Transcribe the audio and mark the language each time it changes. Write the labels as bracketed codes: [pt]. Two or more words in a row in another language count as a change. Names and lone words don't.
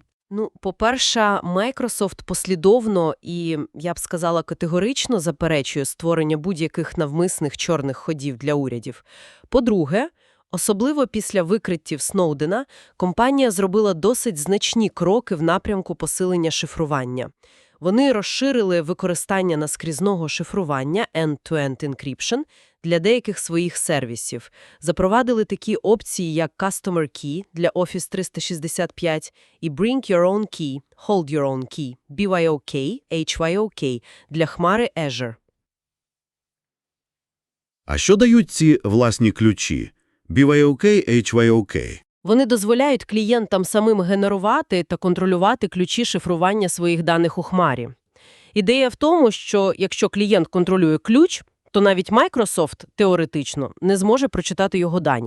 [uk] По-перше, Microsoft послідовно і, я б сказала, категорично заперечує створення будь-яких навмисних чорних ходів для урядів. По-друге, особливо після викриттів Сноудена, компанія зробила досить значні кроки в напрямку посилення шифрування. Вони розширили використання наскрізного шифрування [en] end-to-end encryption [uk] для деяких своїх сервісів, запровадили такі опції, як Customer Key для Office 365 і Bring Your Own Key, Hold Your Own Key, BYOK, HYOK для хмари Azure. А що дають ці власні ключі? BYOK, HYOK. Вони дозволяють клієнтам самим генерувати та контролювати ключі шифрування своїх даних у хмарі. Ідея в тому, що якщо клієнт контролює ключ, то навіть Microsoft, теоретично, не зможе прочитати його дані.